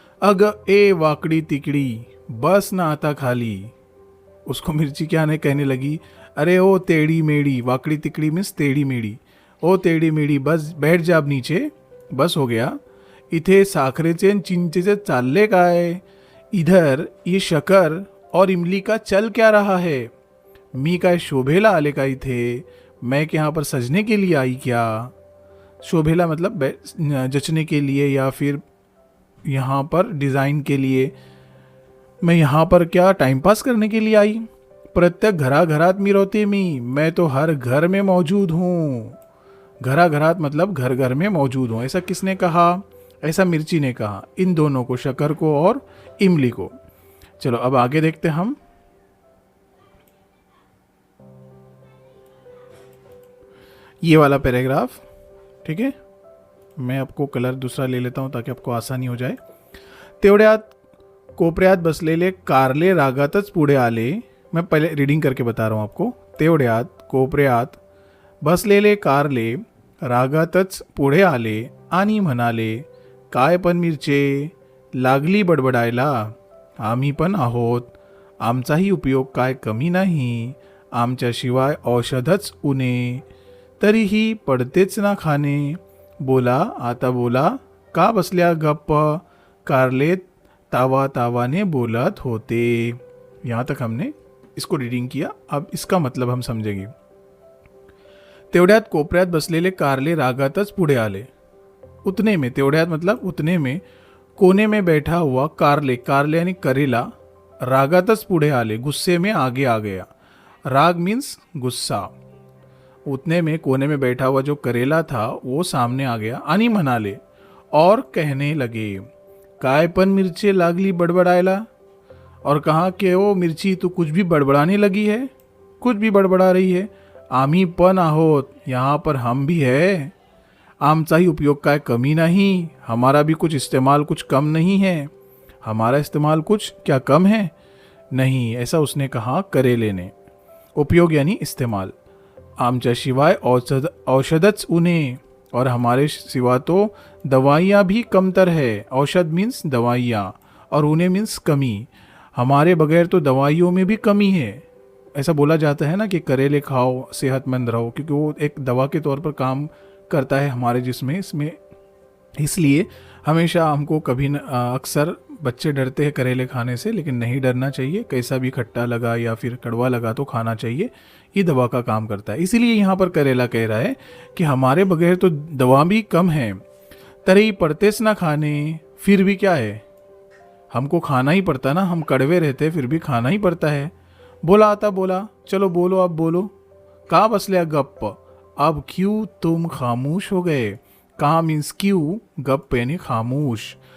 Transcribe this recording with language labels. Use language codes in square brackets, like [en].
[mr] अग ए वाकड़ी तिकड़ी बस ना आता खाली. [hi] उसको मिर्ची क्या नहीं कहने लगी, अरे ओ टेढ़ी मेढ़ी. वाकड़ी तिकड़ी मीन्स टेढ़ी मेढ़ी. ओ टेढ़ी मेढ़ी बस बैठ जा अब नीचे, बस हो गया. [mr] इथे साखरेचे आणि चिंचेचे चालले काय. [hi] इधर ये शकर और इमली का चल क्या रहा है. [mr] मी काय शोभेला आले का इथे. [hi] मैं क्या यहाँ पर सजने के लिए आई क्या. शोभेला मतलब जचने के लिए या फिर यहाँ पर डिज़ाइन के लिए. मैं यहाँ पर क्या टाइम पास करने के लिए आई. [mr] प्रत्येक घराघरात मिरवते [hi] मैं तो हर घर में मौजूद हूँ. घराघरात मतलब घर घर में मौजूद हूँ. ऐसा किसने कहा. ऐसा मिर्ची ने कहा. इन दोनों को, शकर को और इमली को. चलो अब आगे देखते हैं हम. ये वाला पैराग्राफ, ठीक है. मैं आपको कलर दूसरा ले लेता हूं ताकि आपको आसानी हो जाए. [mr] तेवढ्यात कोपऱ्यात बसलेले कारले रागातच पुढे आले. [hi] मैं पहले रीडिंग करके बता रहा हूं आपको. [mr] तेवढ्यात कोपऱ्यात बसलेले कारले रागातच पुढे आले आणि म्हणाले, काय पण मिरचे. लागली बडबडायला, आम्ही पण आहोत. आमचाही उपयोग काय कमी नाही. आमच्याशिवाय औषधच उणे. तरीही पडतेच ना खाणे. बोला आता बोला, का बसल्या गप्प. कारले तावा तावाने बोलत होते. [hi] यहाँ तक हमने इसको रीडिंग किया. अब इसका मतलब हम समझेंगे. [mr] तेवढ्यात कोपऱ्यात बसलेले कारले रागातच पुढे आले. [hi] उतने में, तेवढ्यात मतलब उतने में, कोने में बैठा हुआ कारले, कारले यानी करेला, [mr] रागातच पुढे आले, [hi] गुस्से में आगे आ गया. राग मीन्स गुस्सा. उतने में कोने में बैठा हुआ जो करेला था वो सामने आ गया. [mr] आणि म्हणाले, [hi] और कहने लगे, [mr] काय पण मिर्चे लागली बड़बड़ायला. [hi] और कहा कि ओ मिर्ची तू कुछ भी बड़बड़ाने लगी है, कुछ भी बड़बड़ा रही है. [mr] आम्ही पण आहोत, [hi] यहाँ पर हम भी है. [mr] आमचाही उपयोग काय कमी नहीं. [hi] हमारा भी कुछ इस्तेमाल कुछ कम नहीं है. हमारा इस्तेमाल कुछ क्या कम है नहीं. ऐसा उसने कहा करेले ने. उपयोग यानी इस्तेमाल. [mr] आमच्या शिवाय औषधच उन्हें, [hi] और हमारे सिवा तो दवाइयाँ भी कमतर है. औषध मीन्स दवाइयाँ और उन्हें मीन्स कमी. हमारे बगैर तो दवाइयों में भी कमी है. ऐसा बोला जाता है ना कि करेले खाओ सेहतमंद रहो, क्योंकि वो एक दवा के तौर पर काम करता है हमारे जिस्म इसमें. इसलिए हमेशा हमको कभी अक्सर बच्चे डरते हैं करेले खाने से, लेकिन नहीं डरना चाहिए. कैसा भी खट्टा लगा या फिर कड़वा लगा तो खाना चाहिए. ये दवा का काम करता है. इसीलिए यहाँ पर करेला कह रहा है कि हमारे बगैर तो दवा भी कम है. [mr] तरही पड़तेस ना खाने, [hi] फिर भी क्या है, हमको खाना ही पड़ता ना. हम कड़वे रहते फिर भी खाना ही पड़ता है. [mr] बोला आता बोला, [hi] चलो बोलो अब बोलो. [mr] का बसल्या गप्प, [hi] अब क्यों तुम खामोश हो गए. का मीन्स क्यों, गप यानी खामोश.